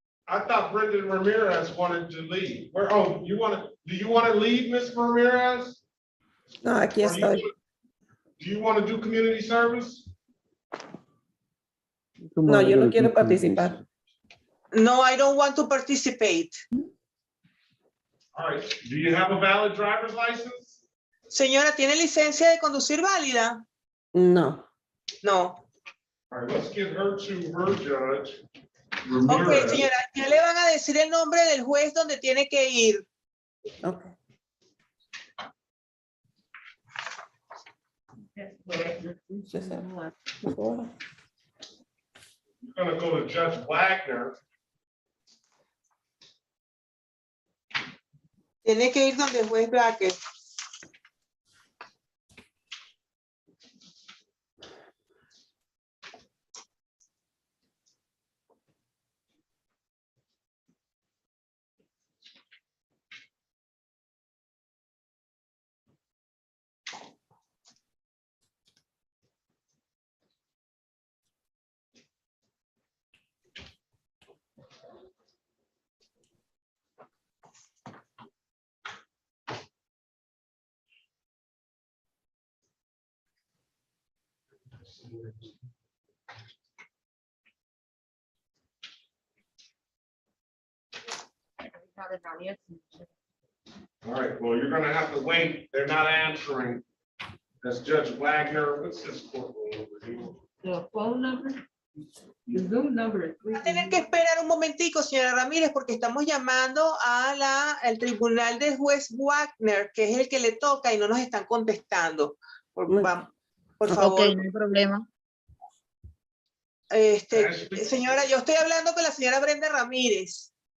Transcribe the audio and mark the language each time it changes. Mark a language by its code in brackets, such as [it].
[en] I thought Brenda Ramirez wanted to leave. Where? Oh, do you want to leave, Miss Ramirez? [es] No, aquí estoy. [en] Do you want to do community service? [es] No, yo no quiero participar. [en] No, I don't want to participate. All right. Do you have a valid driver's license? [es] Señora, ¿tiene licencia de conducir válida? No. [en] No. All right, let's get her to her judge. [es] Ok, señora, ya le van a decir el nombre del juez donde tiene que ir. [en] Okay. You're gonna go to Judge Wagner. [es] Tiene que ir donde el juez Blackett. [en] All right, well, you're gonna have to wait. They're not answering. That's Judge Wagner. What's his courtroom over here? The phone number? The Zoom number is [es] Va a tener que esperar un momentico, señora Ramírez, porque estamos llamando al tribunal del juez Wagner, que es el que le toca y no nos están contestando. Por favor. Ok, no hay problema. Señora, yo estoy hablando con la señora Brenda Ramírez.